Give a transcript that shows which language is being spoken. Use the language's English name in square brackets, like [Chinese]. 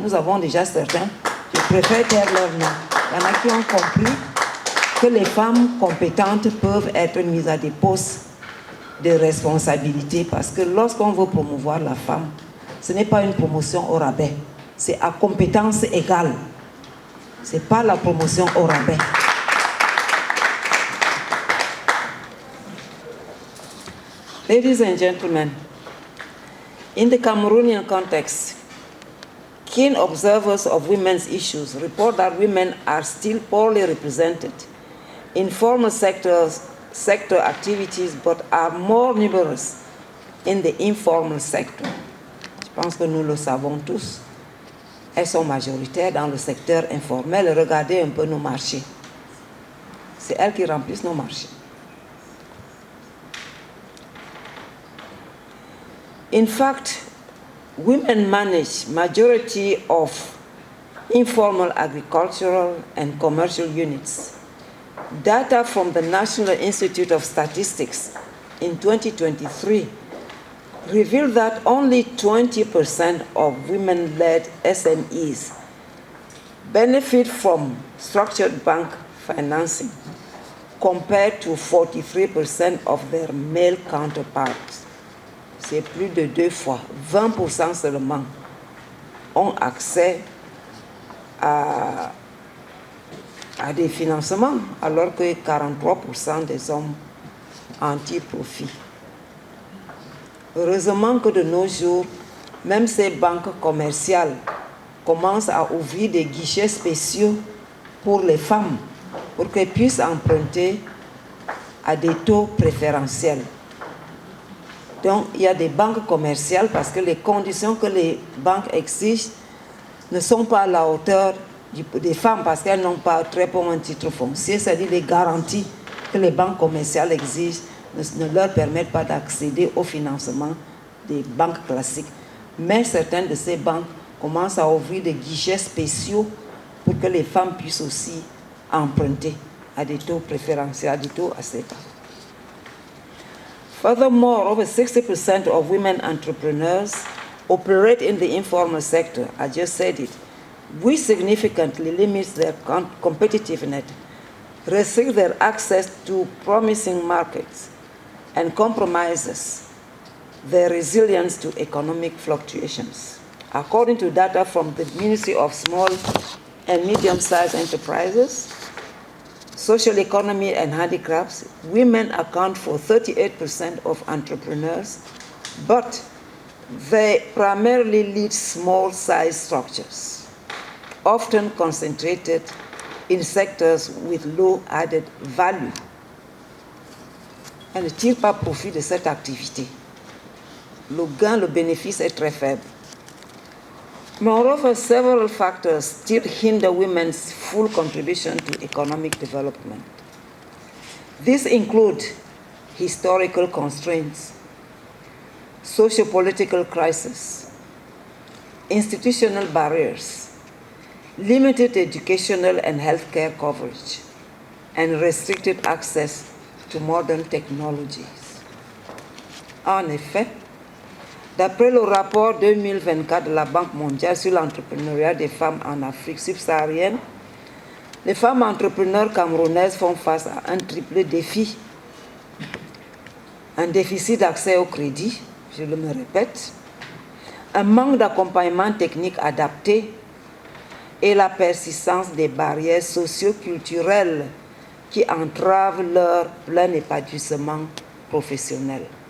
[French] Nous avons déjà certains, je préfère taire leur nom. Il y en a qui ont compris que les femmes compétentes peuvent être mises à des postes de responsabilité parce que lorsqu'on veut promouvoir la femme, ce n'est pas une promotion au rabais, c'est à compétence égale. Ce n'est pas la promotion au rabais. [English] Ladies and gentlemen, in the Cameroonian context, keen observers of women's issues report that women are still poorly represented in formal sector activities, but are more numerous in the informal sector. [French] Je pense que nous le savons tous. Elles sont majoritaires dans le secteur informel. Regardez un peu nos marchés. C'est elles qui remplissent nos marchés. [English] In fact, women manage majority of informal agricultural and commercial units. Data from the National Institute of Statistics in 2023 revealed that only 20% of women-led SMEs benefit from structured bank financing, compared to 43% of their male counterparts. [French] C'est plus de 2 fois, 20% seulement ont accès à des financements, alors que 43% des hommes en tirent profit. Heureusement que de nos jours, même ces banques commerciales commencent à ouvrir des guichets spéciaux pour les femmes, pour qu'elles puissent emprunter à des taux préférentiels. Donc, il y a des banques commerciales parce que les conditions que les banques exigent ne sont pas à la hauteur des femmes parce qu'elles n'ont pas très bon un titre foncier, c'est-à-dire les garanties que les banques commerciales exigent ne leur permettent pas d'accéder au financement des banques classiques. Mais certaines de ces banques commencent à ouvrir des guichets spéciaux pour que les femmes puissent aussi emprunter à des taux préférentiels, à des taux assez bas. [English] Furthermore, over 60% of women entrepreneurs operate in the informal sector. I just said it, which significantly limits their competitiveness, restricts their access to promising markets, and compromises their resilience to economic fluctuations. According to data from the Ministry of Small and Medium-Sized Enterprises, Social Economy and Handicrafts, women account for 38% of entrepreneurs, but they primarily lead small-sized structures, often concentrated in sectors with low added value. Elles ne tirent pas profit de cette activité. Le gain, le bénéfice est très faible. Moreover, several factors still hinder women's full contribution to economic development. These include historical constraints, socio-political crisis, institutional barriers, limited educational and healthcare coverage, and restricted access to modern technologies. [French] En effet, d'après le rapport 2024 de la Banque mondiale sur l'entrepreneuriat des femmes en Afrique subsaharienne, les femmes entrepreneurs camerounaises font face à un triple défi. Un déficit d'accès au crédit, je le me répète, un manque d'accompagnement technique adapté et la persistance des barrières socio-culturelles qui entravent leur plein épanouissement professionnel.